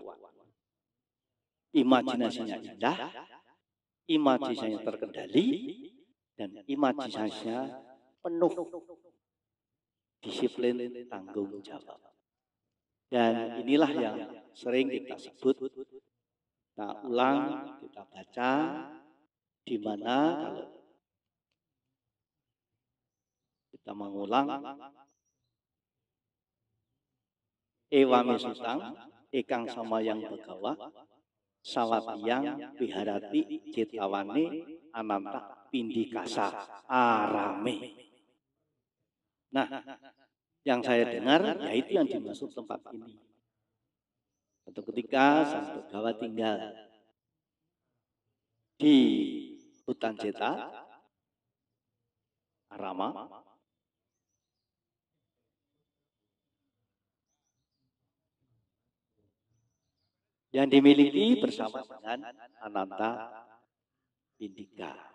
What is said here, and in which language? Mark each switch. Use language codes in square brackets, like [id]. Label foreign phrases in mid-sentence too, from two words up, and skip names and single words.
[id] Imajinasinya indah, imajinasinya terkendali, dan imajinasinya penuh disiplin tanggung jawab. Dan inilah yang sering kita sebut, kita ulang, kita baca, di mana kalau kita mengulang, [pi] Ewami sutang, ekang sama yang begawa, sawatiyang biharati citawane ananta pindikasa arame. [id] Nah, yang saya dengar, yaitu yang dimaksud tempat ini. Suatu ketika Sang Begawa tinggal di hutan Jeta, Arama, yang dimiliki bersama dengan Ananta Pindika.